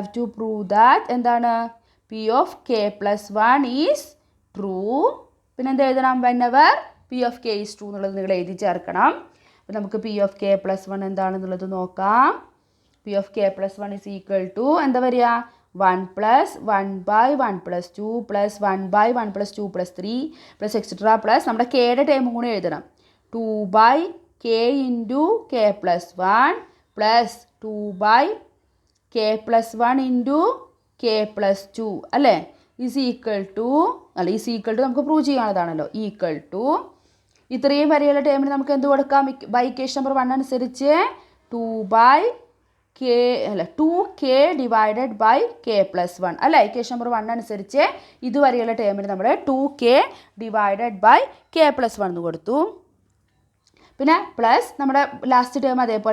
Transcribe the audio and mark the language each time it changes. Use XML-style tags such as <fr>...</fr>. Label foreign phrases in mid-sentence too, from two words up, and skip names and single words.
<en>to prove that</en> <ml>എന്താണ്</ml> <en>p of k plus 1 is true</en> <ml>പിന്നെ എന്ത് എഴുതണം</ml> <en>whenever p of k is true</en> <ml>എന്നുള്ളത് നിങ്ങൾ എഴുതി ചേർക്കണം അപ്പോൾ നമുക്ക്</ml> <en>p of k plus 1</en> <ml>എന്താണെന്നുള്ളത് നോക്കാം</ml> <en>p of k plus 1 is equal to</en> <ml>എന്താ വരിക</ml> <en>1 plus 1 by 1 plus 2 plus 1 by 1 plus 2 plus 3 plus etc.</en> <ml>plus നമ്മുടെ കെയുടെ ടേമും കൂടി എഴുതണം</ml> <en>2 by k into k plus 1 plus 2 by k plus 1 into k plus 2</en> <ml>അല്ലേ</ml> <en>is equal to</en> <ml>നമുക്ക് പ്രൂവ് ചെയ്യാനുള്ളതാണല്ലോ ഈക്വൽ ടു ഇത്രയും വരെയുള്ള ടേമിന് നമുക്ക് എന്ത് കൊടുക്കാം</ml> <en>by equation number 1</en> <ml>അനുസരിച്ച്</ml> <en>2k divided by k plus 1</en> <ml>അല്ലേ</ml> <en>equation number 1</en> <ml>അനുസരിച്ച് ഇതുവരെയുള്ള ടേമിന് നമ്മൾ</ml> <en>2k divided by k plus 1</en> <ml>എന്ന് കൊടുത്തു പിന്നെ പ്ലസ് നമ്മുടെ</ml> <en>last term</en> <ml>അതേപോലെ</ml>